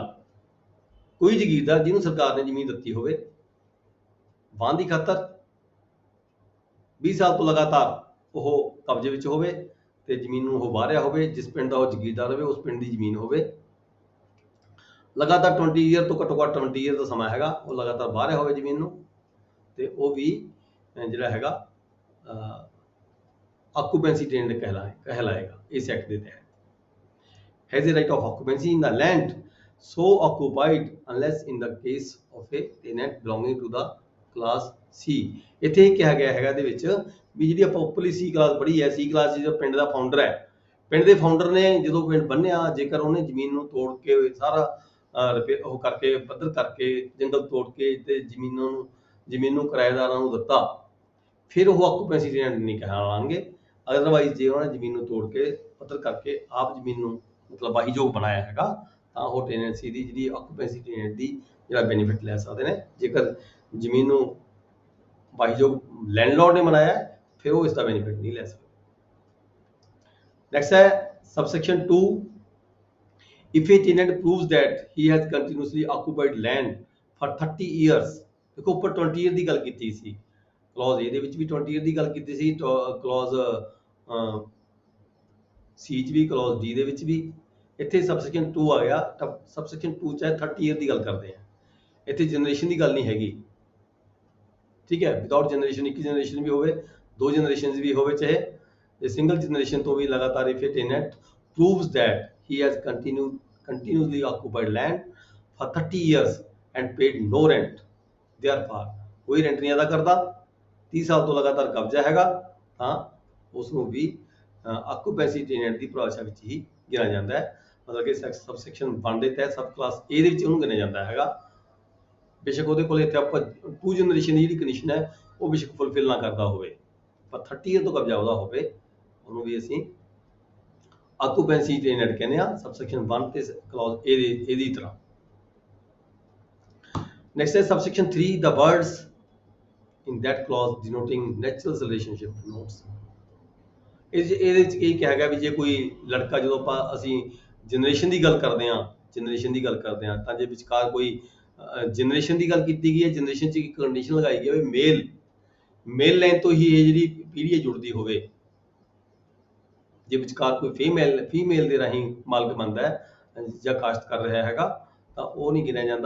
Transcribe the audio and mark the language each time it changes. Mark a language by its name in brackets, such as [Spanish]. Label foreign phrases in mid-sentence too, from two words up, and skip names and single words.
[Punjabi] ਕੋਈ ਜ਼ਗੀਰਦਾਰ ਜਿਹਨੂੰ ਸਰਕਾਰ ਨੇ ਜ਼ਮੀਨ ਦਿੱਤੀ ਹੋਵੇ ਵਾਹਨ ਦੀ ਖਾਤਰ, 20 ਸਾਲ ਤੋਂ ਲਗਾਤਾਰ ਉਹ ਕਬਜ਼ੇ ਵਿੱਚ ਹੋਵੇ, ਤੇ ਜ਼ਮੀਨ ਨੂੰ ਉਹ ਵਾਹ ਰਿਹਾ ਹੋਵੇ, ਜਿਸ ਪਿੰਡ ਦਾ ਉਹ ਜ਼ਗੀਰਦਾਰ ਹੋਵੇ ਉਸ ਪਿੰਡ ਦੀ ਜ਼ਮੀਨ ਹੋਵੇ, ਲਗਾਤਾਰ 20 ਈਅਰ ਤੋਂ ਘੱਟੋ ਘੱਟ 20 ਈਅਰ ਦਾ ਸਮਾਂ ਹੈਗਾ, ਉਹ ਲਗਾਤਾਰ ਵਾਹ ਰਿਹਾ ਹੋਵੇ ਜ਼ਮੀਨ ਨੂੰ, ਤੇ ਉਹ ਵੀ ਜਿਹੜਾ ਹੈਗਾ [English] occupancy tenant [Punjabi] ਕਹਿਲਾਏਗਾ ਇਸ ਐਕਟ ਦੇ ਤਹਿਤ। [English] has a right of occupancy in the land so occupied unless in the case of a tenant belonging to the class C। [Punjabi] ਇੱਥੇ ਹੀ ਕਿਹਾ ਗਿਆ ਹੈਗਾ ਇਹਦੇ ਵਿੱਚ ਵੀ ਜਿਹੜੀ ਆਪਾਂ ਉੱਪਰਲੀ C ਕਲਾਸ ਪੜ੍ਹੀ ਹੈ, C ਕਲਾਸ ਜਿਹੜਾ ਪਿੰਡ ਦਾ ਫਾਊਂਡਰ ਹੈ, ਪਿੰਡ ਦੇ ਫਾਊਂਡਰ ਨੇ ਜਦੋਂ ਪਿੰਡ ਬੰਨਿਆ, ਜੇਕਰ ਉਹਨੇ ਜ਼ਮੀਨ ਨੂੰ ਤੋੜ ਕੇ ਸਾਰਾ ਉਹ ਕਰਕੇ ਪੱਧਰ ਕਰਕੇ ਜੰਗਲ ਤੋੜ ਕੇ ਤੇ ਜ਼ਮੀਨ ਨੂੰ ਕਿਰਾਏਦਾਰਾਂ ਨੂੰ ਦਿੱਤਾ, ਫਿਰ ਉਹ [English] occupancy tenant [Punjabi] ਨਹੀਂ ਕਹਿਲਾਣਗੇ। ਅਦਰਵਾਈਜ਼ ਜੇ ਉਹਨਾਂ ਨੇ ਜ਼ਮੀਨ ਨੂੰ ਤੋੜ ਕੇ ਪੱਧਰ ਕਰਕੇ ਆਪ ਜ਼ਮੀਨ ਨੂੰ ਮਤਲਬ ਵਾਹੀਯੋਗ ਬਣਾਇਆ ਹੈਗਾ, ਤਾਂ ਉਹ ਟੈਨੈਂਸੀ ਦੀ ਜਿਹੜੀ [English] occupancy tenant [Punjabi] ਦੀ ਜਿਹੜਾ ਬੈਨੀਫਿਟ ਲੈ ਸਕਦੇ ਨੇ। ਜੇਕਰ ਜ਼ਮੀਨ ਨੂੰ ਵਾਹੀਯੋਗ ਲੈਂਡਲॉर्ड ਨੇ ਬਣਾਇਆ ਫਿਰ ਉਹ ਇਸ ਦਾ ਬੈਨੀਫਿਟ ਨਹੀਂ ਲੈ ਸਕਦੇ। ਨੈਕਸਟ ਹੈ ਸਬਸੈਕਸ਼ਨ 2, [English] if a tenant proves that he has continuously occupied land for 30 years। [Punjabi] ਦੇਖੋ ਉੱਪਰ 20 ਈਅਰ ਦੀ ਗੱਲ ਕੀਤੀ ਸੀ, ਕਲੌਜ਼ A ਦੇ ਵਿੱਚ ਵੀ 20 ਈਅਰ ਦੀ ਗੱਲ ਕੀਤੀ ਸੀ, ਕਲੌਜ਼ C 'ਚ ਵੀ, ਕਲੌਜ਼ D ਦੇ ਵਿੱਚ ਵੀ। ਇੱਥੇ ਸਬਸੈਕਸ਼ਨ 2 ਆ ਗਿਆ, ਤਾਂ ਸਬਸੈਕਸ਼ਨ 2 ਚ 30 ਈਅਰ ਦੀ ਗੱਲ ਕਰਦੇ ਆ, ਇੱਥੇ ਜਨਰੇਸ਼ਨ ਦੀ ਗੱਲ ਨਹੀਂ ਹੈਗੀ, ਠੀਕ ਹੈ। [English] without generation, [Punjabi] ਇੱਕ ਜਨਰੇਸ਼ਨ ਵੀ ਹੋਵੇ, 2 ਜਨਰੇਸ਼ਨ ਵੀ ਹੋਵੇ, ਚਾਹੇ [English] single generation [Punjabi] ਤੋਂ ਵੀ ਲਗਾਤਾਰ [English] if a tenant proves that he has continuously occupied land for 30 years and paid no rent therefore, [Punjabi] ਕੋਈ ਰੈਂਟ ਨਹੀਂ ਅਦਾ ਕਰਦਾ, 30 ਸਾਲ ਤੋਂ ਲਗਾਤਾਰ ਕਬਜ਼ਾ ਹੈਗਾ, ਤਾਂ ਉਸ ਨੂੰ ਵੀ [English] occupancy tenant [Punjabi] ਦੀ ਪਰਿਭਾਸ਼ਾ ਵਿੱਚ ਹੀ ਗਿਣਿਆ ਜਾਂਦਾ ਹੈ। ਮਤਲਬ ਕਿ ਸਬਸੈਕਸ਼ਨ 1 ਦੇ ਤਹਿਤ [English] sub class [Punjabi] A ਦੇ ਵਿੱਚ ਉਹਨੂੰ ਗਿਣਿਆ ਜਾਂਦਾ ਹੈਗਾ। ਬੇਸ਼ੱਕ ਉਹਦੇ ਕੋਲ ਇੱਥੇ ਆਪਾਂ 2 ਜਨਰੇਸ਼ਨ ਦੀ ਜਿਹੜੀ ਕੰਡੀਸ਼ਨ ਹੈ ਉਹ ਬੇਸ਼ੱਕ ਫੁਲਫਿਲ ਨਾ ਕਰਦਾ ਹੋਵੇ, ਪਰ 30 ਈਅਰ ਤੋਂ ਕਬਜ਼ਾ ਉਹਦਾ ਹੋਵੇ, ਉਹਨੂੰ ਵੀ ਅਸੀਂ [English] occupancy tenant [Punjabi] ਕਹਿੰਦੇ ਆ, ਸਬਸੈਕਸ਼ਨ 1 ਤੇ ਕਲੌਜ਼ A ਦੀ ਤਰ੍ਹਾਂ। ਨੈਕਸਟ ਹੈ ਸਬਸੈਕਸ਼ਨ 3, [English] the words in that clause denoting natural relationship denotes। [Punjabi] ਇਹਦੇ ਵਿੱਚ ਇਹ ਕਿਹਾ ਗਿਆ ਵੀ ਜੇ ਕੋਈ ਲੜਕਾ, ਜਦੋਂ ਅਸੀਂ ਜਨਰੇਸ਼ਨ ਦੀ ਗੱਲ ਕਰਦੇ ਹਾਂ, ਤਾਂ ਜੇ ਵਿਚਕਾਰ ਕੋਈ ਜਨਰੇਸ਼ਨ ਦੀ ਗੱਲ ਕੀਤੀ ਗਈ ਹੈ, ਜਨਰੇਸ਼ਨ 'ਚ ਇੱਕ ਕੰਡੀਸ਼ਨ ਲਗਾਈ ਗਈ ਹੈ ਵੀ [English] male male line [Punjabi] ਤੋਂ ਹੀ ਇਹ ਜਿਹੜੀ ਪੀੜ੍ਹੀ ਹੈ ਜੁੜਦੀ ਹੋਵੇ, ਜੇ ਵਿਚਕਾਰ ਕੋਈ ਫੀਮੇਲ ਦੇ ਰਾਹੀਂ ਮਾਲਕ ਬਣਦਾ ਹੈ ਜਾਂ ਕਾਸ਼ਤ ਕਰ ਰਿਹਾ ਹੈਗਾ ਤਾਂ ਉਹ ਨਹੀਂ ਗਿਣਿਆ ਜਾਂਦਾ।